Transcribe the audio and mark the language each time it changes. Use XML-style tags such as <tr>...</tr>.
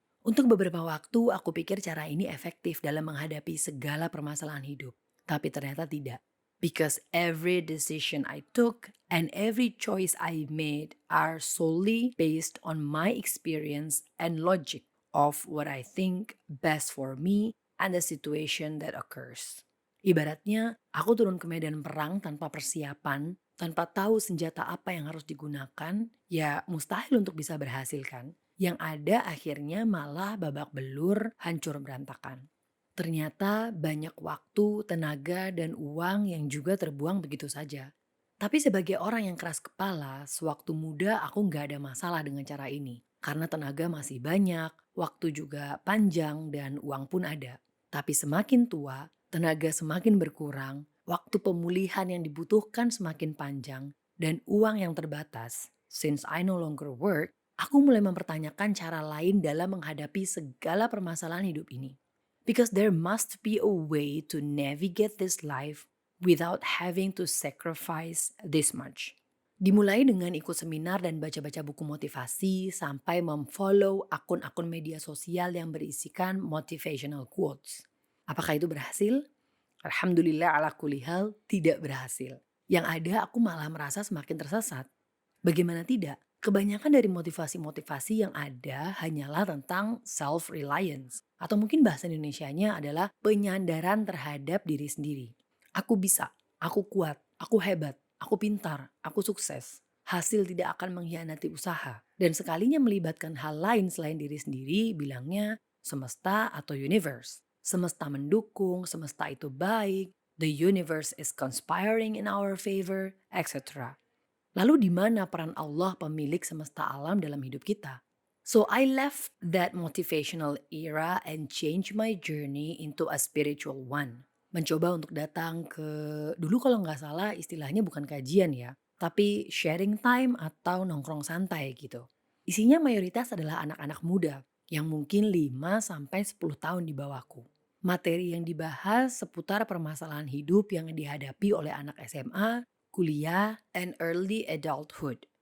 <id>Untuk beberapa waktu aku pikir cara ini efektif dalam menghadapi segala permasalahan hidup. Tapi ternyata tidak.</id> <en>Because every decision I took and every choice I made are solely based on my experience and logic of what I think best for me and the situation that occurs.</en> <id>Ibaratnya, aku turun ke medan perang tanpa persiapan, tanpa tahu senjata apa yang harus digunakan, ya mustahil untuk bisa berhasil kan? Yang ada akhirnya malah babak belur, hancur berantakan. Ternyata banyak waktu, tenaga, dan uang yang juga terbuang begitu saja. Tapi sebagai orang yang keras kepala, sewaktu muda aku nggak ada masalah dengan cara ini. Karena tenaga masih banyak, waktu juga panjang, dan uang pun ada. Tapi semakin tua, tenaga semakin berkurang, waktu pemulihan yang dibutuhkan semakin panjang, dan uang yang terbatas.</id> <en>Since I no longer work,</en> <id>aku mulai mempertanyakan cara lain dalam menghadapi segala permasalahan hidup ini.</id> <en>Because there must be a way to navigate this life without having to sacrifice this much.</en> <id>Dimulai dengan ikut seminar dan baca-baca buku motivasi sampai memfollow akun-akun media sosial yang berisikan</id> <en>motivational quotes.</en> <id>Apakah itu berhasil?</id> <ar>Alhamdulillah ala kulli hal</ar> <id>tidak berhasil. Yang ada aku malah merasa semakin tersesat. Bagaimana tidak? Kebanyakan dari motivasi-motivasi yang ada hanyalah tentang self-reliance. Atau mungkin bahasa Indonesianya adalah penyandaran terhadap diri sendiri. Aku bisa, aku kuat, aku hebat, aku pintar, aku sukses. Hasil tidak akan mengkhianati usaha. Dan sekalinya melibatkan hal lain selain diri sendiri, bilangnya semesta atau universe. Semesta mendukung, semesta itu baik,</id> <en>the universe is conspiring in our favor, etc.</en> <id>Lalu di mana peran Allah pemilik semesta alam dalam hidup kita?</id> <en>So I left that motivational era and changed my journey into a spiritual one.</en> <id>Mencoba untuk datang ke, dulu kalau nggak salah istilahnya bukan kajian ya, tapi sharing time atau nongkrong santai gitu. Isinya mayoritas adalah anak-anak muda yang mungkin 5 sampai 10 tahun di bawahku. Materi yang dibahas seputar permasalahan hidup yang dihadapi oleh anak SMA, kuliah,</id> <en>and early adulthood.</en>